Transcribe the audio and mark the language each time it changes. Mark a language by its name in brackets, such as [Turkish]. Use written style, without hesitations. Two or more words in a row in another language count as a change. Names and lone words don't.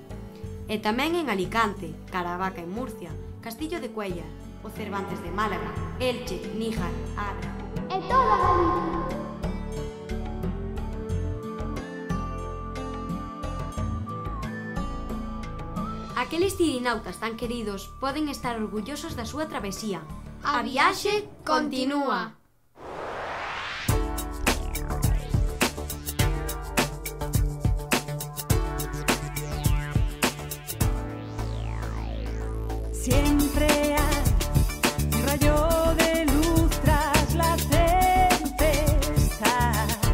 [Galician] E tamén en Alicante, Caravaca en Murcia, Castillo de Cuéllar, o Cervantes de Málaga, Elche, Níjar, Adra. E toda Galicia. Aqueles tirinautas tan queridos poden estar orgullosos da súa travesía. A viaxe continúa. [Spanish] Siempre hay un rayo de luz tras la tempestad.